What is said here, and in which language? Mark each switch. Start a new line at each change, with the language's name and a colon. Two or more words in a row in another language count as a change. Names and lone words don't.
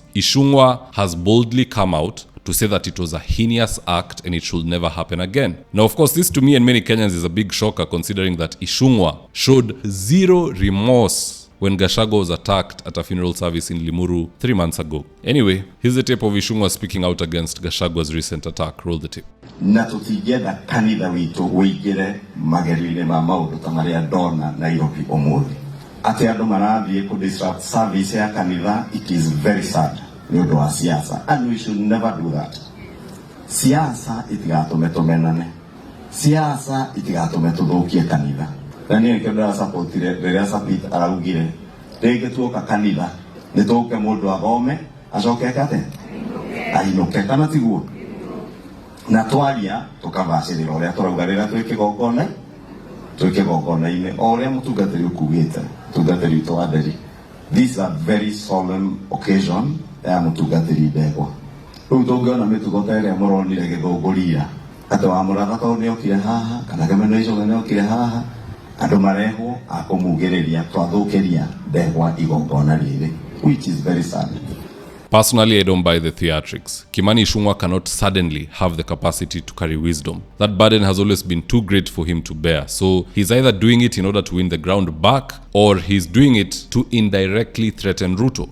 English: Ichungwa has boldly come out to say that it was a heinous act and it should never happen again. Now, of course, this to me and many Kenyans is a big shocker, considering that Ichungwa showed zero remorse when Gachagua was attacked at a funeral service in Limuru 3 months ago. Anyway, here's the tape of Ichungwa speaking out against Gachagua's recent attack. Roll the tape.
Kikuyu: Na tutigetha kanitha witu wigire magerine ma maundu ta maria ndona Nairobi umuthi ati andu marathie ku
English: disrupt service
Kikuyu: ya kanitha.
English: It is very sad
Kikuyu: ni undu wa siasa,
English: and we should never do that.
Kikuyu: Siasa itigatume tumenane, siasa itigatume tuthukie kanitha. Na ni ngenda support riria Sapit araugire rege tuoka kanitha ni tuke mundu athome acoke kate ainuke kana tiguo na twaria tukavacirira uria turaugarira twike gongona-ini uria mutungatiri ukugite mutungatiri witu wa nderi.
English: This is a very solemn occasion
Kikuyu: ya mutungatiri ndegwa. Riu tungiona mitugo ta iria muronire githunguria ati wa muratha tondu niokire haha kana Gemeno Ichungwa niokire haha, andu marehwo akumugiriria twathukiria ndegwa igongona riri,
English: which is very sad. Personally, I don't buy the theatrics. Kimani Ichungwa cannot suddenly have the capacity to carry wisdom. That burden has always been too great for him to bear. So he's either doing it in order to win the ground back, or he's doing it to indirectly threaten Ruto.